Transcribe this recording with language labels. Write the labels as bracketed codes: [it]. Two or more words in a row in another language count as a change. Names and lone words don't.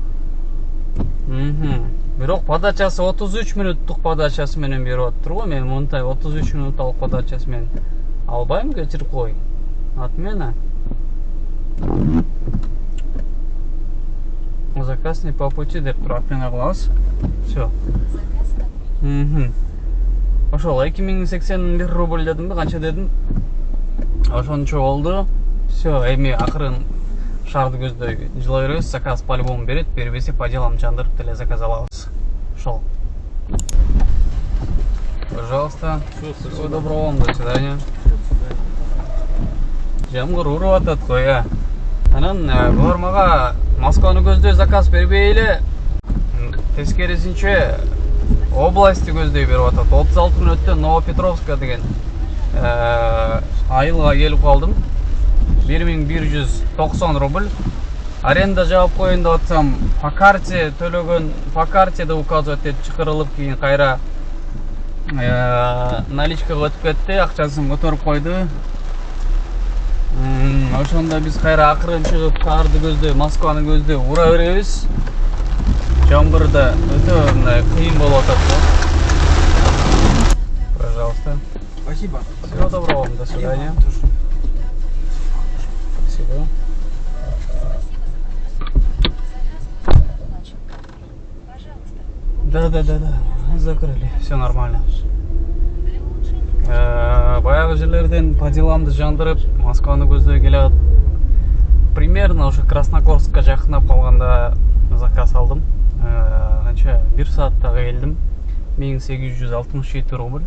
[ky] Бирок подачасы 33 мүнөттүк подачасы менен берип аттыр го. Мен мындай 33 мүнөттүк подачасы менен албайм, кечирип кой. [ru] Отмена. Заказ не по пути [ky] деп туруп отмена кылабыз. [ru] Всё. [ky] Ошол 2081 рубль дедимби, канча дедим? Ошончо болду. Всё, эми акырын шаарды көздөй жыла беребиз. [ru] Заказ по-любому [ky] берет, бербесе [ru] по делам [ky] жандырып деле заказ алабыз. Ошол. [ru] Пожалуйста. Всего доброго вам, до свидания. [ky] Жамгыр уруп атат го, я. Анан булар мага Москваны көздөй заказ бербей эле, тескерисинче области көздөй берип атат. 36 мүнөттө Новопетровска деген айылга келип калдым. 1190 рубль. Аренда жаап коеюн деп атсам, [ru] по карте [ky] төлөгөн, [ru] по картеде указывать [ky] этип чакырылып, кийин кайра наличкага өтүп кетти, акчасын көтөрүп койду. Ошондо биз кайра акырын чыгып, шаарды көздөй, Москваны көздөй ура беребиз. Жамбырда өтө мындай кыйын болуп атат го. [ru] Пожалуйста. Спасибо. Всего доброго вам, до свидания. Спасибо. Да, закрыли, все нормально. [ky] Баягы жерлерден [ru] по деламды [ky] жандырып, Москваны көздөй келет. [ru] Примерно уже [ky] Красногорскка жакындап калганда заказ алдым. Канча 1 сааттагы келдим. 1867 рубль.